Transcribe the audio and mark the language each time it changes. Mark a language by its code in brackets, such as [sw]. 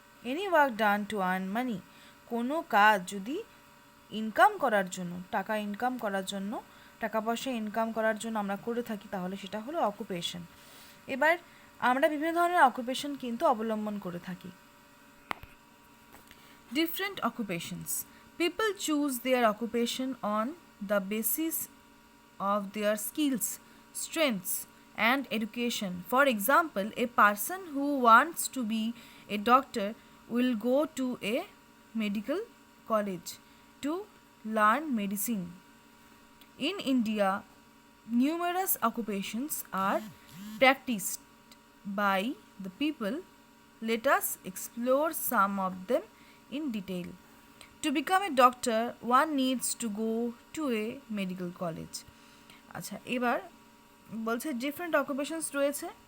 [en] Any work done to earn money. [bn] কোনো কাজ যদি ইনকাম করার জন্য, টাকা ইনকাম করার জন্য, টাকা পয়সা ইনকাম করার জন্য আমরা করে থাকি, তাহলে সেটা হলো অকুপেশন। এবার আমরা বিভিন্ন ধরনের অকুপেশন কিন্তু অবলম্বন করে থাকি। [en] Different occupations. People choose their occupation on the basis of their skills, strengths, and education. For example, a person who wants to be a doctor will go to a medical college to learn medicine. In India, numerous occupations are practiced by the people. Let us explore some of them in detail. To become a doctor, one needs to go to a medical college. [bn] আচ্ছা, এবার বলছে different occupations রয়েছে।